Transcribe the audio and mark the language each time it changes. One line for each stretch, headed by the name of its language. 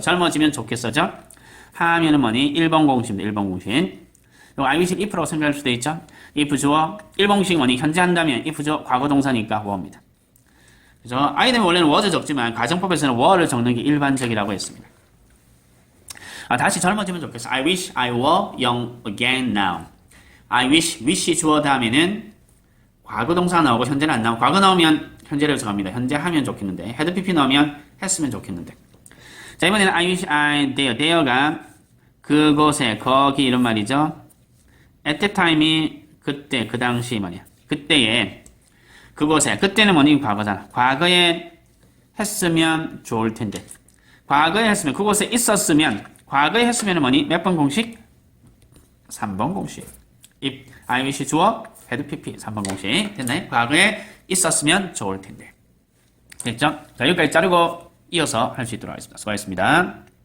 Korean: 젊어지면 좋겠어죠. 하면은 뭐니? 1번 공식입니다. 1번 공식. 이거 I wish if라고 생각할 수도 있죠. if 주어 1번 공식 뭐니? 현재 한다면 if 주어 과거 동사니까 were입니다. 그죠? 아이들은 원래는 was 적지만 가정법에서는 were를 적는 게 일반적이라고 했습니다. 다시 젊어지면 좋겠어.
English: I wish I were young again now.
Korean: I wish 주어 다음에는 과거 동사 나오고 현재는 안 나오고 과거 나오면 현재를 정합니다. 현재 하면 좋겠는데 had pp 나오면 했으면 좋겠는데. 자, 이번에는
English: I wish I there
Korean: 가 그곳에 거기 이런 말이죠. at that time이 그때 그 당시 말이야. 그때에 그곳에 그때는 뭐니? 과거잖아. 과거에 했으면 좋을 텐데. 과거에 했으면 그곳에 있었으면 과거에 했으면 뭐니? 몇 번 공식? 3번 공식. if I wish 주어 had pp 3번 공식. 됐나요? 과거에 있었으면 좋을 텐데. 됐죠? 자, 여기까지 자르고 이어서 할 수 있도록 하겠습니다. 수고하셨습니다.